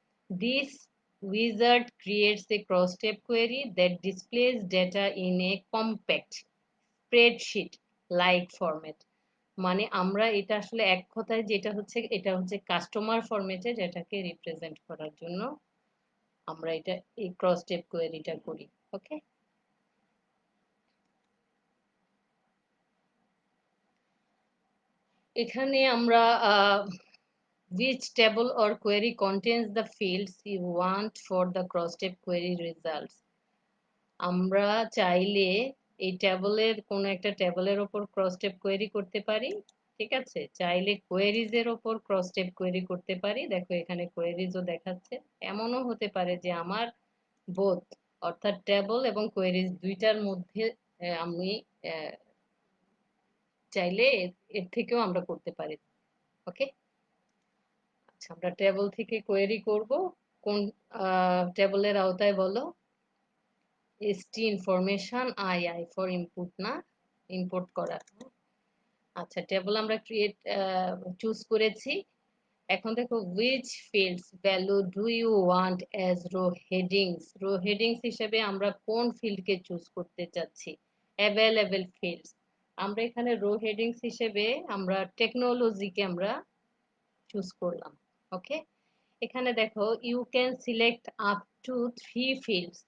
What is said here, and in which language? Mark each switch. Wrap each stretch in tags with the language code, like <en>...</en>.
<en>This wizard creates a cross-step query that displays data in a compact spreadsheet-like format.</en> <bn>মানে আমরা এটা আসলে এক কথায় যেটা হচ্ছে, এটা হচ্ছে কাস্টমার ফরম্যাটে, যেটাকে রিপ্রেজেন্ট করার জন্য আমরা এটা এই ক্রস স্টেপ কোয়েরিটা করি। ওকে, এখানে আমরা</bn> <en>which table or query contains the fields you want for the cross step query results,</en> <bn>আমরা চাইলে এই ট্যাবলের কোনো একটা ট্যাবলের ওপর ক্রস টেপ কোয়েরি করতে পারি। ঠিক আছে, চাইলে কোয়েরিজ এর ওপর ক্রস টেপ কোয়েরি করতে পারি। দেখো এখানে কোয়েরিজও দেখাচ্ছে। এমনও হতে পারে যে আমার বোথ, অর্থাৎ ট্যাবল এবং কোয়েরিজ দুইটার মধ্যে আমি চাইলে এর থেকেও আমরা করতে পারি। ওকে, আচ্ছা আমরা টেবল থেকে কোয়েরি করব। কোন টেবলের আওতায় বলো? ST information I for input, না? ইনপুট করা। আচ্ছা টেবল আমরা ক্রিয়েট চুজ করেছি। এখন দেখো</bn> <en>which fields value do you want as row headings?</en> <bn>Rho headings হিসেবে আমরা কোন ফিল্ডকে চুজ করতে চাচ্ছি? Available fields. আমরা এখানে রো হেডিংস হিসেবে আমরা টেকনোলজিকে আমরা চুজ করলাম। ওকে, এখানে দেখো</bn> <en>You can select up to 3 fields.</en>